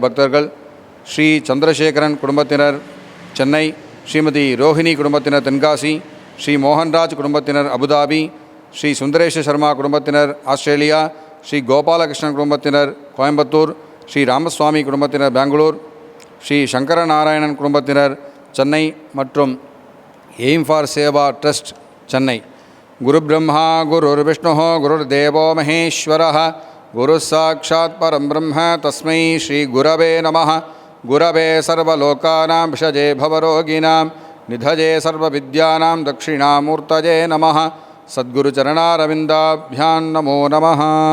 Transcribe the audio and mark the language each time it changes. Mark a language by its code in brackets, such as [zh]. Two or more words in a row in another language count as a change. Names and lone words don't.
[ta] பக்தர்கள் ஸ்ரீ சந்திரசேகரன் குடும்பத்தினர் சென்னை, ஸ்ரீமதி ரோஹிணி குடும்பத்தினர் தென்காசி, ஸ்ரீ மோகன்ராஜ் குடும்பத்தினர் அபுதாபி, ஸ்ரீ சுந்தரேஷ சர்மா குடும்பத்தினர் ஆஸ்திரேலியா, ஸ்ரீ கோபாலகிருஷ்ணன் குடும்பத்தினர் கோயம்புத்தூர், ஸ்ரீ ராமசுவாமி குடும்பத்தினர் பெங்களூர், ஸ்ரீ சங்கரநாராயணன் குடும்பத்தினர் சென்னை மற்றும் எய்ம் ஃபார் சேவா ட்ரஸ்ட் சென்னை. [sa] गुरु ब्रह्मा गुरुर् विष्णु गुरुर् देवो महेश्वरः गुरु साक्षात् परं ब्रह्म तस्मै श्री गुरवे नमः. गुरवे सर्वलोकानां भिषजे भवरोगिणां निधये सर्वविद्यानां दक्षिणामूर्तये नमः. सद्गुरुचरणारविन्दाभ्यां नमो नमः.